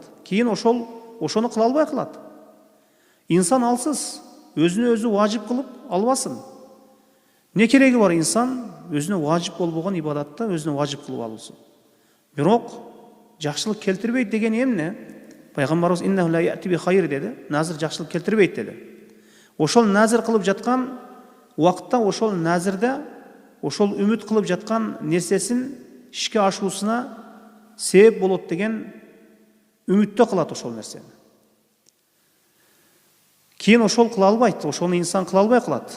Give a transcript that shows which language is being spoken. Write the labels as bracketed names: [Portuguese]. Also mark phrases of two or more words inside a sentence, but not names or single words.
[Kyrgyz] Кийин ошону кыла албай калат. Инсан алсыз, өзүнө өзү важип кылып албасын. Не кереги бар инсан өзүнө важип болбогон ибадатты өзүнө важип кылып алуусу. Бирок жакшылык келтирбейт деген эмне? Пайгамбарыбыз [Arabic] إنه لا يأتي بخير [Kyrgyz] деди. Назыр жакшылык келтирбейт деди. Ошол назыр кылып жаткан убакытта ошол назырда ошол үмүт кылып жаткан нерсесин ишке ашуусуна себеп болот деген үмүттө кылат ошол нерсени. Кийин ошол кыла албайт, ошону инсан кыла албай калат.